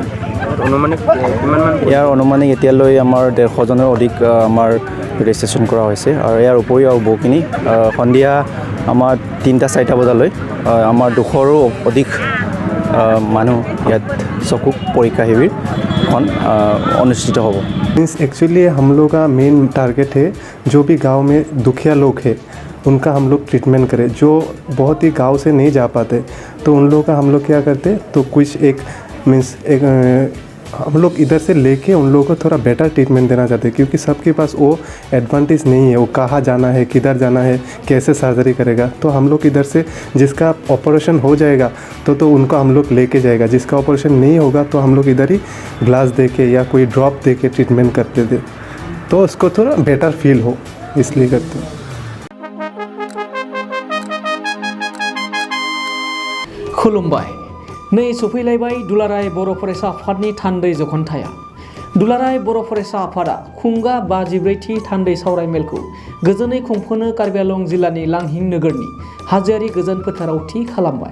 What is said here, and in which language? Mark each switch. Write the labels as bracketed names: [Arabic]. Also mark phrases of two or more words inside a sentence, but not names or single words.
[Assamese] ইয়াৰ অনুমানিক এতিয়ালৈ আমাৰ 150 জনৰ অধিক আমাৰ ৰেজিষ্ট্ৰেশ্যন কৰা হৈছে আৰু ইয়াৰ উপৰিও বহুখিনি সন্ধিয়া আমাৰ 3-4 বজালৈ আমাৰ 200ৰো অধিক মানুহ ইয়াত চকু পৰীক্ষা শিবিৰখন অনুষ্ঠিত হ'ব। [Hindi] एक्चुअली हम लोग का [English] main target [Hindi] है जो भी गांव में दुखिया लोग हैं उनका हम लोग ट्रीटमेंट करें। जो बहुत ही गांव से नहीं जा पाते तो उन लोग का हम लोग क्या करते तो कुछ एक मीन्स एक हम लोग इधर से लेके उन लोगों को थोड़ा [English] better treatment [Hindi] देना चाहते हैं क्योंकि सबके पास वो एडवांटेज नहीं है, वो कहाँ जाना है, किधर जाना है, कैसे सर्जरी करेगा। तो हम लोग इधर से जिसका ऑपरेशन हो जाएगा तो उनको हम लोग लेके जाएगा, जिसका ऑपरेशन नहीं होगा तो हम लोग इधर ही ग्लास दे के या कोई ड्रॉप दे के ट्रीटमेंट करते थे तो उसको थोड़ा [English] better feel [Hindi] हो, इसलिए करते हैं। [Bodo] खुलुमबाय नै सफैलायबाय दुलाराय बर' फरायसा आफादनि थान्दै जखनथाया। दुलाराय बर' फरायसा आफादा खुंगा 54थि थान्दै सावरायमेलखौ गोजोनै खुंफुंनो कार्बि आंलं जिल्लानि लांहिं नोगोरनि हाजोआरि गोजोन फोथाराव थि खालामबाय।